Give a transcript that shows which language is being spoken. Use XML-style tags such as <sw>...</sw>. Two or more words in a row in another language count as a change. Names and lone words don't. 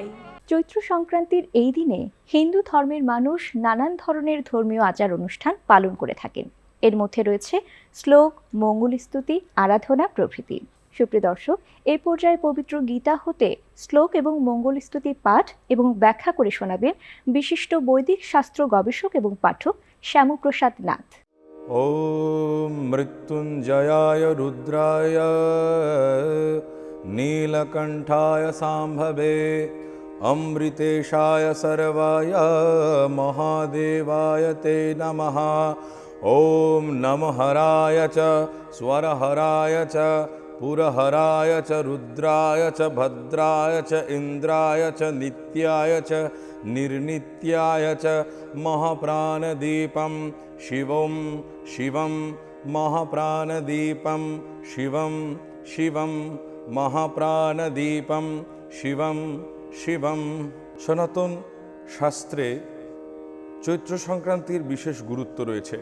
<bn>চৈত্র সংক্রান্তির এই দিনে হিন্দু ধর্মের মানুষ নানান ধরনের ধর্মীয় আচার অনুষ্ঠান পালন করে থাকেন। এর মধ্যে রয়েছে শ্লোক, মঙ্গল স্তুতি, আরাধনা প্রভৃতি। সুপ্রিয় দর্শক, এই পর্যায়ে পবিত্র গীতা হতে শ্লোক এবং মঙ্গল স্তুতি পাঠ এবং ব্যাখ্যা করে শোনাবেন বিশিষ্ট বৈদিক শাস্ত্র গবেষক এবং পাঠক শ্যামপ্রসাদ নাথ।</bn> <sa>ওম মৃত্যুঞ্জয়ায় রুদ্রায় নীলকণ্ঠায় সাম্ভবে অমৃতেশায় সর্বায় মহাদেবায় তে নমঃ। ওম নমঃহরায় চ স্বরহরায় চ পুরহরায় চ রুদ্রায় চ ভদ্রায় চ ইন্দ্রায় চ নিত্যায় চ নির্নিত্যায় চ মহাপ্রাণদীপম শিবম শিবম মহাপ্রাণদীপম শিবম শিবম মহাপ্রাণদীপম শিবম শিবম।</sa> <bn>সনাতন শাস্ত্রে চৈত্র সংক্রান্তির বিশেষ গুরুত্ব রয়েছে।</bn>